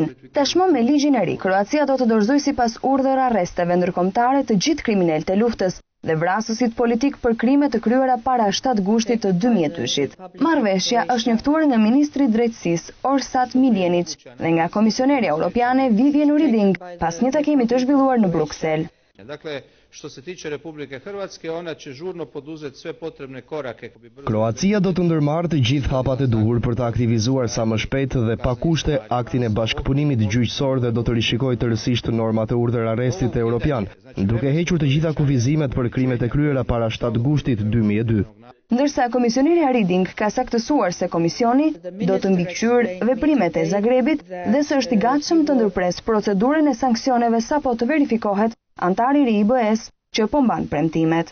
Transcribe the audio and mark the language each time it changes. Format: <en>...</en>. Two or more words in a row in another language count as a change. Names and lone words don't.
<sq>Tashmë me ligjin e ri, Kroacia do të dorëzojë sipas urdhër arresteve ndërkombëtare të gjithë kriminalët e luftës dhe vrasësit politik për krime të kryera para 7 gushtit të 2002-shit. Marrëveshja është njoftuar nga ministri i drejtësisë Orsat Miljenić dhe nga komisioneri europiane Vivian Reding pas një takimi të zhvilluar në Bruksel.</sq> <hr>Dakle, što se tiče Republike Hrvatske, ona će žurno poduzeti sve potrebne korake.</hr> <sq>Kroacia do të ndërmarrë të gjithë hapat e duhur për të aktivizuar sa më shpejt dhe pa kushte aktin e bashkëpunimit gjyqësor dhe do të rishikojë tërësisht normat e urdhër arrestit evropian, duke hequr të gjitha kufizimet për krimet e kryera para 7 gushtit 2002. Ndërsa komisioneri Reding ka saktësuar se komisioni do të mbikëqyrë veprimet e Zagrebit dhe se është i gatshëm të ndërpresë procedurën e sanksioneve sapo të verifikohet antari i ri i BE-s që po mban premtimet.</sq>